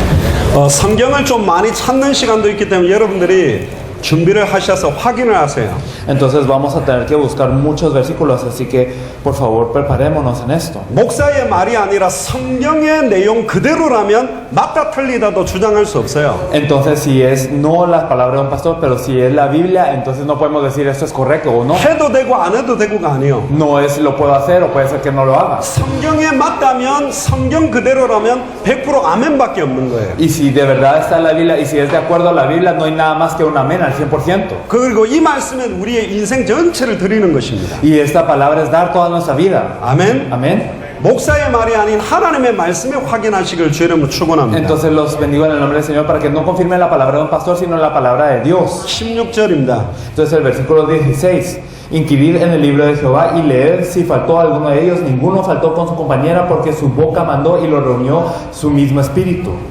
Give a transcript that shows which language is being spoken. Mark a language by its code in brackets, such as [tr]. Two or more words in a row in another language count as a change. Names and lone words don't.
[ko] 성경을 좀 많이 찾는 시간도 있기 때문에 여러분들이 준비를 하셔서 확인을 하세요. [es] Entonces vamos a tener que buscar muchos versículos, así que por favor preparémonos en esto. [ko] 목사의 말이 아니라 성경의 내용 그대로라면 맞다 틀리다도 주장할 수 없어요. [es] Entonces si es no la palabra de un pastor, pero si es la Biblia, entonces no podemos decir esto es correcto o no. [ko] 해도 되고 안 해도 되고가 아니요. [es] No es lo puedo hacer o puede ser que no lo haga. [ko] 성경에 맞다면 성경 그대로라면 100% 아멘밖에 없는 거예요. [es] Y si de verdad está en la Biblia y si es de acuerdo a la Biblia, no hay nada más que un amén al 100%. [ko] 그리고 이 말씀은 우리의 인생 전체를 드리는 것입니다. [es] Y esta palabra es dar toda nuestra vida. [ko] 아멘. [es] Amén. [ko] 목사의 말이 아닌 하나님의 말씀에 확인하시길 주 이름으로 축원합니다. [es] Entonces los bendigo en el nombre del Señor para que no confirmen la palabra de un pastor, sino la palabra de Dios. [ko] 16절입니다. [es] Entonces el versículo 16. Inquirid en el libro de Jehová y leed si faltó alguno de ellos. Ninguno faltó con su compañera porque su boca mandó y lo reunió su mismo espíritu.